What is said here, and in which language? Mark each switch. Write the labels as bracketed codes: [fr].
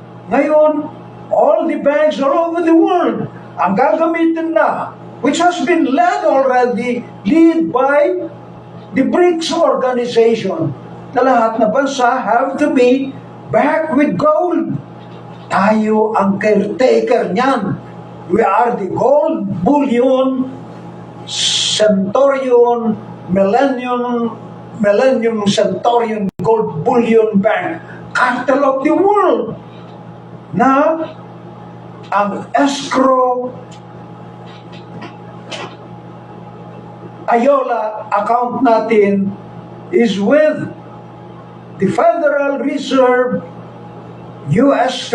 [tl] Ngayon, [en] all the banks all over the world [tl] ang gagamitin na, [en] which has been led by the BRICS organization, [tl] na lahat na bansa [en] have to be back with gold. [tl] Tayo ang caretaker niyan. [en] We are the gold bullion, Centurion, Millennium Centurion Gold Bullion Bank, capital of the world, [tl] na ang [en] escrow Ayola account [tl] natin [en] is with the Federal Reserve U.S.